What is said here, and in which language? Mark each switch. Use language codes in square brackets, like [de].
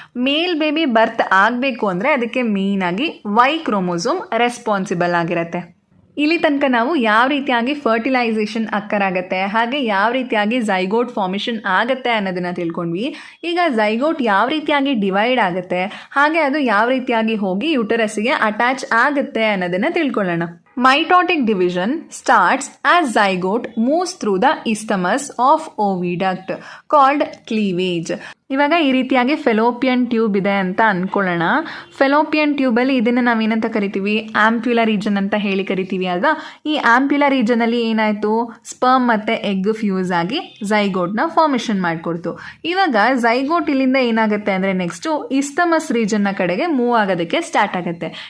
[kn] ಮೇಲ್ baby ಬರ್ತ್ ಆಗಬೇಕು ಅಂದರೆ ಅದಕ್ಕೆ ಮೇನ್ ಆಗಿ ವೈ ಕ್ರೋಮೋಸೋಮ್ ರೆಸ್ಪಾನ್ಸಿಬಲ್ ಆಗಿರತ್ತೆ. ಇಲ್ಲಿ ತನಕ ನಾವು ಯಾವ ರೀತಿಯಾಗಿ ಫರ್ಟಿಲೈಸೇಷನ್ ಅಕ್ಕರಾಗತ್ತೆ ಹಾಗೆ ಯಾವ ರೀತಿಯಾಗಿ ಝೈಗೋಟ್ ಫಾರ್ಮೇಷನ್ ಆಗತ್ತೆ ಅನ್ನೋದನ್ನ ತಿಳ್ಕೊಂಡ್ವಿ. ಈಗ ಝೈಗೋಟ್ ಯಾವ ರೀತಿಯಾಗಿ ಡಿವೈಡ್ ಆಗುತ್ತೆ ಹಾಗೆ ಅದು ಯಾವ ರೀತಿಯಾಗಿ ಹೋಗಿ ಯುಟರಸ್ಗೆ ಅಟ್ಯಾಚ್ ಆಗುತ್ತೆ ಅನ್ನೋದನ್ನ ತಿಳ್ಕೊಳ್ಳೋಣ. [en] Mitotic division starts as zygote moves through the isthmus of oviduct called cleavage. [kn] ಇವಾಗ ಈ ರೀತಿಯಾಗಿ ಫೆಲೋಪಿಯನ್ ಟ್ಯೂಬ್ ಇದೆ ಅಂತ ಅನ್ಕೊಳ್ಳೋಣ. ಫೆಲೋಪಿಯನ್ ಟ್ಯೂಬಲ್ಲಿ ಇದನ್ನು ನಾವೇನಂತ ಕರಿತೀವಿ, ಆಂಪ್ಯುಲಾ ರೀಜನ್ ಅಂತ ಹೇಳಿ ಕರಿತೀವಿ ಅಲ್ವಾ. ಈ ಆಂಪ್ಯುಲಾ ರೀಜನಲ್ಲಿ ಏನಾಯಿತು, ಸ್ಪರ್ಮ್ ಮತ್ತು ಎಗ್ ಫ್ಯೂಸ್ ಆಗಿ ಝೈಗೋಟ್ನ ಫಾರ್ಮೇಷನ್ ಮಾಡಿಕೊಡ್ತು. ಇವಾಗ ಝೈಗೋಟ್ ಇಲ್ಲಿಂದ ಏನಾಗುತ್ತೆ ಅಂದರೆ ನೆಕ್ಸ್ಟು ಇಸ್ತಮಸ್ ರೀಜನ್ನ ಕಡೆಗೆ ಮೂವ್ ಆಗೋದಕ್ಕೆ ಸ್ಟಾರ್ಟ್ ಆಗುತ್ತೆ.